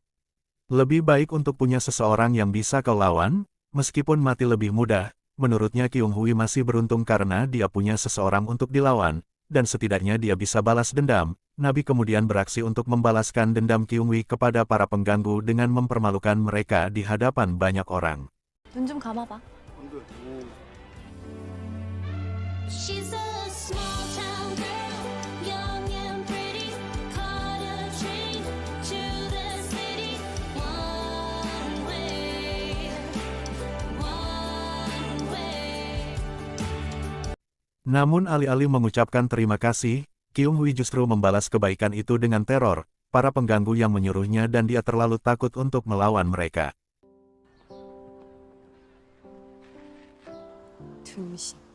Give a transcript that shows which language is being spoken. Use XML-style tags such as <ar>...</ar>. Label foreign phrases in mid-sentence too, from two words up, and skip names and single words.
<id>Lebih baik untuk punya seseorang yang bisa kau lawan, meskipun mati lebih mudah. Menurutnya Kyung Hui masih beruntung karena dia punya seseorang untuk dilawan, dan setidaknya dia bisa balas dendam. Nabi kemudian beraksi untuk membalaskan dendam Kyung Hui kepada para pengganggu dengan mempermalukan mereka di hadapan banyak orang.</id> <ko>눈 좀 감아봐.</ko> <en>She's a small town girl, young and pretty, caught a train to the city, one way, one way.</en> <id>Namun alih-alih mengucapkan terima kasih, Kyung Hui justru membalas kebaikan itu dengan teror, para pengganggu yang menyuruhnya dan dia terlalu takut untuk melawan mereka.</id> <ko>등신.</ko>